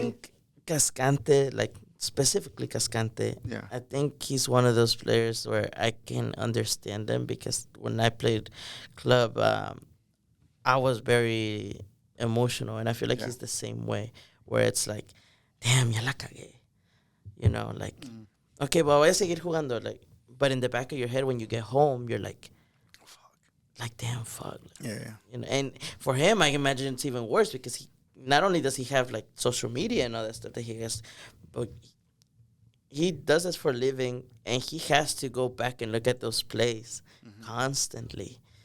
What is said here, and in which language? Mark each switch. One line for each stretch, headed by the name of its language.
English: And I think Cascante, like specifically Cascante, I think he's one of those players where I can understand them, because when I played club, I was very emotional, and I feel like he's the same way, where it's like, damn,
Spanish: ya la cagué.
English: Like, okay, but
Spanish: voy a seguir jugando.
English: Like, but in the back of your head, when you get home, you're like, fuck. Like, damn, fuck. Yeah. And for him, I imagine it's even worse, because he not only does he have like social media and all that stuff that he has, but he does this for a living, and he has to go back and look at those plays constantly.